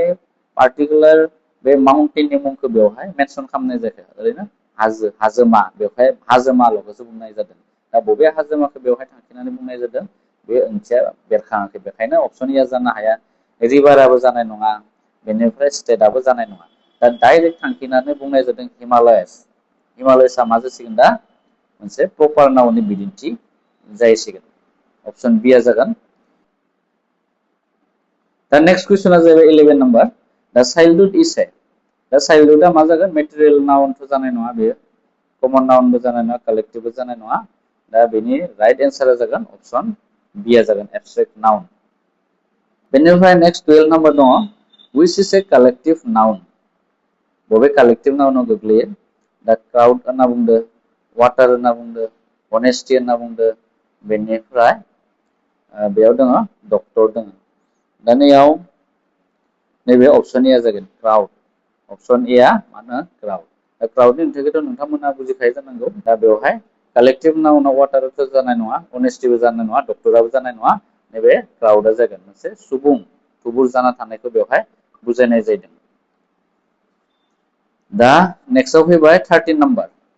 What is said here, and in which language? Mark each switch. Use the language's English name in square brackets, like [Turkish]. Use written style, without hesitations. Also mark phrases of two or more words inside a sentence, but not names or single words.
[Bodo] पार्टिकुलार बे माउन्टेननि मुंखौ बेवहाय मेनसन खालामनाय जायाखै ओरैनो हाजोमा बेवहाय हाजोमाल'खौसो बुंनाय जादों दा बबे हाजोमाखौ बेवहाय थांखिनानै बुंनाय जादों बे ओंथिया बेरखाङाखै बेखायनो [English] option A [Bodo] जानो हाया रिभाराबो जानाय नङा बेनिफ्राय स्टेटआबो जानाय नङा दा डाइरेक्ट थांखिनानै बुंनाय जादों हिमालयासआ मा जासिगोन दा मोनसे प्रपार नाउननि बिदिन्थि जाहैसिगोन [English] option B [Bodo] आ जागोन दा [English] next questiona [Bodo] जाहैबाय 11 नंबर दा [English] childhood is a [Bodo] दा चाइल्डहुडआ मा जागोन [English] material nounth' [Bodo] जानाय नङा बेयो [English] common nounbo [Bodo] जानाय नङा कालेक्टिवबो जानाय नङा दा बेनि [English] right ansara [Bodo] जागोन [English] option B [Bodo] आ जागोन [English] abstract noun [Bodo] बेनिफ्राय नेक्स्ट 12 नंबर दङ [English] which is a collective [Bodo] noun बबे [English] collective nounao [Bodo] गोग्लैयो दा क्राउड होनना बुंदो वाटार होनना बुंदो अनेस्टि होनना बुंदो बेनिफ्राय बेयाव दङ डक्टर दङ दा नैबे [English] option A [Bodo] जागोन क्राउड [English] option A [Bodo] आ मानो क्राउड दा क्राउडनि ओंथिखौथ' नोंथांमोना बुजिखायो जानांगौ दा बेवहाय [English] collective nounao [Bodo] वाटारथ' जानाय नङा अनेस्टिबो जानाय नङा डक्टराबो जानाय नङा नैबे क्राउडा जागोन मोनसे सुबुं थुबुर जाना थानायखौ बेवहाय बुजायनाय जादों। दा नेक्स्टआव फैबाय 13 नाम्बार।